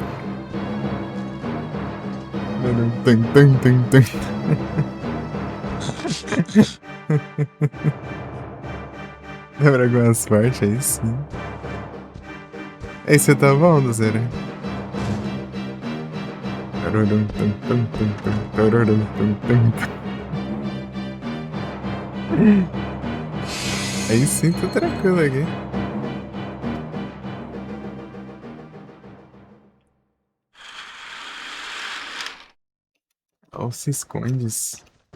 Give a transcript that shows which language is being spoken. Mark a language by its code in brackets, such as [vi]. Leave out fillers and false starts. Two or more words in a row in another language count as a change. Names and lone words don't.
[pt] Lembra algumas partes aí, sim. Ei, você tá bom, do zero? Tururum, tum, tum, tum, tum, tururum, tum, tum. Aí sim, tô tranquilo aqui. Ou se escondes.